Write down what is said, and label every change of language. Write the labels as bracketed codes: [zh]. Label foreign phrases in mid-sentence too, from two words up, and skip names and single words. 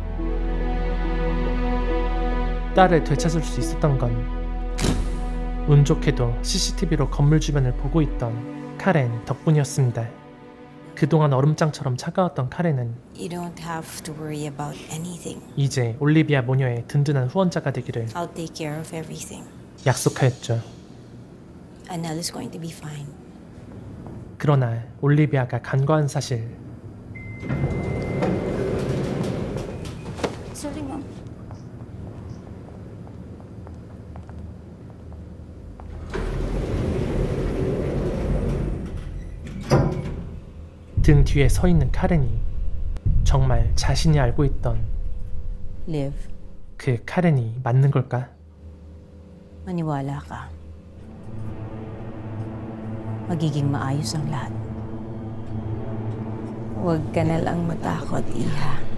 [ko] 딸을 되찾을 수 있었던 건 운 좋게도 CCTV로 건물 주변을 보고 있던 카렌 덕분이었습니다. 그동안 얼음장처럼 차가웠던 카렌은 [en] You don't have to worry about anything. [ko] 이제 올리비아 모녀의 든든한 후원자가 되기를 [en] I'll take care of everything. [ko] 약속하였죠. [en] Anel is going to be fine. [ko] 그러나 올리비아가 간과한 사실, [en] Sorry, Mom. [ko] 등 뒤에 서 있는 카렌이 정말 자신이 알고 있던 [tl] Liv, [ko] 그 카렌이 맞는 걸까? [tl] maniwala ka. Magiging maayos ang lahat. Huwag ka na lang matakot, Iha.